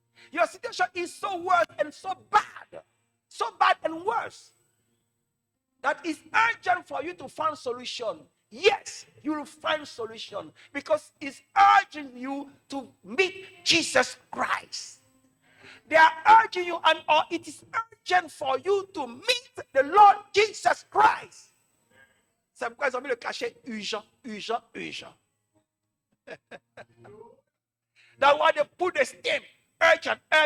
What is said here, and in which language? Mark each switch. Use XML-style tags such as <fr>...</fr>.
<en>Your situation is so worse and so bad and worse, that it's urgent for you to find solution. Yes, you will find solution because it's urging you to meet Jesus Christ. They are urging you, or it is urgent for you to meet the Lord Jesus Christ.</en> <fr>C'est pourquoi ils ont mis le cachet urgent.</fr> <en>That's why they put the stamp urgent.</en>